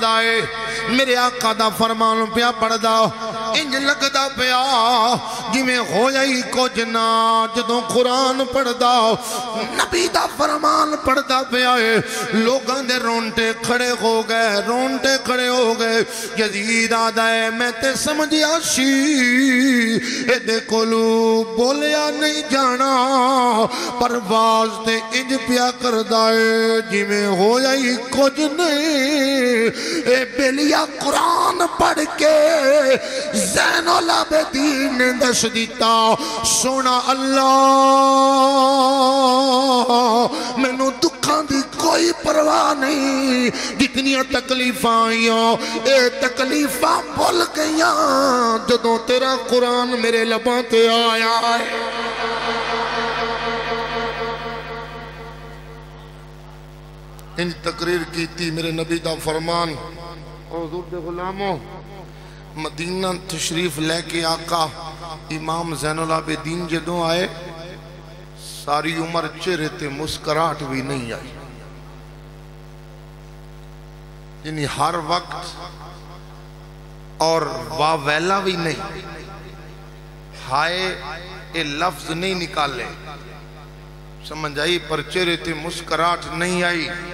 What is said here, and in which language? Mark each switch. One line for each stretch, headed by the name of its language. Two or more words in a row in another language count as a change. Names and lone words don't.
Punjabi: پڑھ دائے میرے آقا دا فرمان پیا پڑھ دا انج لگدا پیا جویں ہویا ہی کچھ نہ جدوں قرآن پڑھدا نبی دا فرمان پڑھدا پیا ہے لوگاں دے رونٹے کھڑے ہو گئے رونٹے کھڑے ہو گئے یزید آدھا ہے میں تے سمجھیا سی اے دے کولو بولیا نہیں جانا پرواز تے انج پیا کردا ہے جویں ہویا ہی کچھ نہیں اے بلیا قرآن پڑھ کے زین العابدین نے دس دیتا سونا اللہ میں نو دکھاں دی کوئی پرواہ نہیں جتنیاں تکلیفاں آئیاں اے تکلیفاں بھول گئیاں جدوں تیرا قرآن میرے لباں تے آیا ہے انج تقریر کیتی میرے نبی دا فرمان حضور دے غلاموں مدینہ تشریف لے کے آقا امام زین العابدین جدوں آئے ساری عمر چہرے تے مسکراہٹ بھی نہیں آئی یعنی ہر وقت اور واویلا بھی نہیں ہائے اے لفظ نہیں نکالے سمجھ آئی پر چہرے تے مسکراہٹ نہیں آئی